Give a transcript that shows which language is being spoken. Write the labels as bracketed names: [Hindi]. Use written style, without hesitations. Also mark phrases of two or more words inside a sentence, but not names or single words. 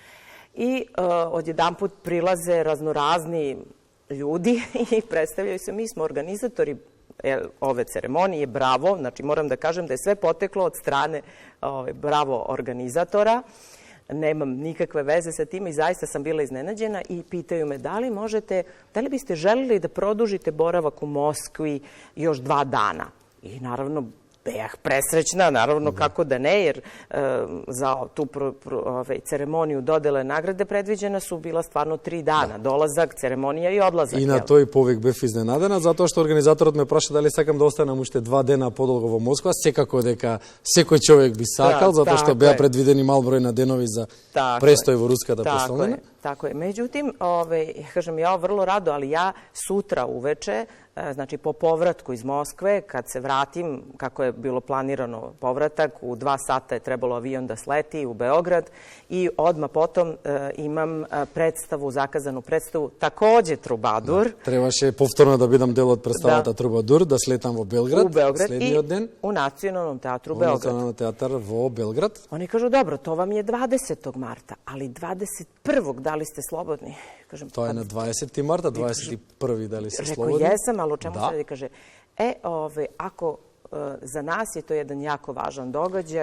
[Serbian] I odjedanput prilaze raznorazni ljudi i predstavljaju se, mi smo organizatori ove ceremonije, bravo, znači moram da kažem da je sve poteklo od strane bravo organizatora, nemam nikakve veze sa tim i zaista sam bila iznenađena i pitaju me da li biste želeli da produžite boravak u Moskvi još 2 dana? I naravno, presrećna, naravno kako da ne, jer za tu ceremoniju dodele nagrade predviđena su bila stvarno 3 dana, dolazak, ceremonija i odlazak. [Macedonian] И на тој повик бев изненадена, затоа што организаторот ме праша дали сакам да останам уште 2 дена подолго во Москва, секако дека секој човек би сакал, затоа што беа предвидени мал број на денови за престој во руската престолнина. [Serbian] Tako je. Međutim, kažem, ja vrlo rado, ali ja sutra uveče, znači po povratku iz Moskve, kad se vratim, kako je bilo planirano povratak, u 2 sata je trebalo avion da sleti u Beograd i odmah potom imam zakazanu predstavu, takođe Trubadur. [Macedonian] Trebаше повторно да бидам дел од представата Трубадур, да слетам во Белград следниот ден. [Serbian] U Nacionalnom teatru Beograd. U Nacionalnom teatru [Macedonian] во Белград. [Serbian] Oni kažu, dobro, to vam je 20. marta, ali 21. da li ste slobodni? To je na 20. marta, 21. da li ste slobodni? Rekao, jesam, ali o čemu se radi? Kaže, ako za nas je to jedan jako važan događaj.